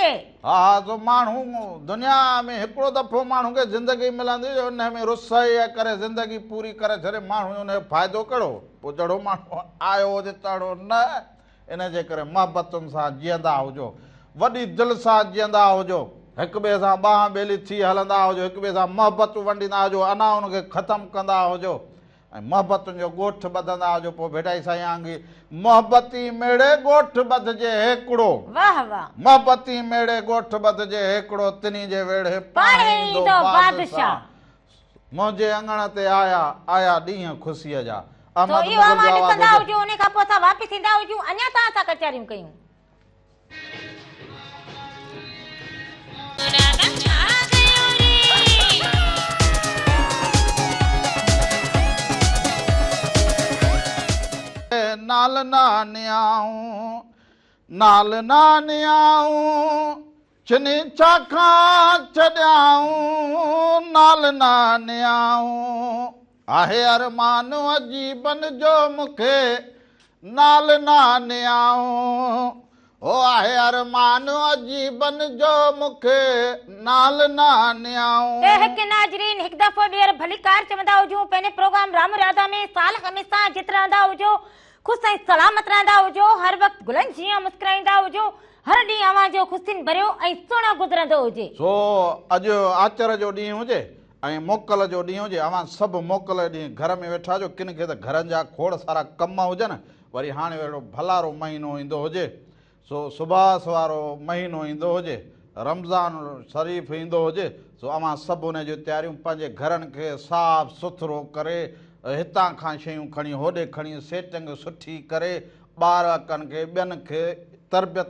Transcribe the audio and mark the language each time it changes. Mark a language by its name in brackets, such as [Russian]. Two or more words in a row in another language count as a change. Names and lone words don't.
[Sindhi] हा हा सो माण्हू दुनिया में हिकिड़ो दफ़ो माण्हू खे ज़िंदगी मिलंदी उन में रुस करे ज़िंदगी पूरी करे छॾे माण्हू उनजो फ़ाइदो कहिड़ो पोइ जहिड़ो माण्हू आयो हुजे तहिड़ो न इन जे करे मोहबतुनि सां जीअंदा हुजो वॾी दिलि सां जीअंदा हुजो हिक ॿिए सां ॿांह ॿेली थी हलंदा हुजो हिक ॿिए सां मोहबतूं वंडींदा हुजो अञा उनखे ख़तमु कंदा हुजो ऐं मोहबतुनि जो ॻोठ ॿधंदा हुजो पोइ भेटाई साईं आंगी मोहबती मेड़े ॻोठ ॿधजे हिकिड़ो वाह वाह मोहबती मेड़े ॻोठ ॿधजे हिकिड़ो तिनी जे वेड़े पाणी ईंदो बादशाह मुंहिंजे अङण ते आया आया ॾींहं ख़ुशीअ जा तो अहमद इहो मुग़ल जो आवाज़ आवाज़ कंदा हुजे। हुजो उन खां पोइ असां वापसि ईंदा हुजूं अञा तव्हां सां कचहरियूं कयूं नाल नानियाऊं नाल नानियाऊं चनी चाखां छॾियाऊं नाल नानियाऊं आहे अरमान अजीबन जो मूंखे नाल नानियाऊं ओ आहे अरमान अजीबन जो मूंखे नाल नानियाऊं हिकु नाज़रीन हिकु दफ़ो ॿीहर भली कार चवंदा हुजूं पंहिंजे प्रोग्राम राम राधा में साल हमेशा जित रहंदा हुजो ख़ुशि ऐं सलामत रहंदा हुजो हर वक़्तु गुलनि जीअं मुस्कुराईंदा हुजो हर ॾींहुं अव्हां जो ख़ुशियुनि भरियो ऐं सुहिणो गुज़रंदो हुजे सो अॼु आचर जो ॾींहुं हुजे ऐं मोकल जो ॾींहुं हुजे अव्हां सभु मोकल ॾींहुं घर में वेठा हुजो किन खे त घरनि जा खोड़ सारा कम हुजनि वरी हाणे अहिड़ो भलारो महीनो ईंदो हुजे सो सुभाष वारो महीनो ईंदो हुजे रमज़ान शरीफ़ ईंदो हुजे सो अव्हां सभु उन जूं तयारियूं पंहिंजे घरनि खे साफ़ सुथरो करे हितां खां शयूं खणी होॾे खणी सेटिंग सुठी करे ॿार अकनि खे ॿियनि खे तरबियत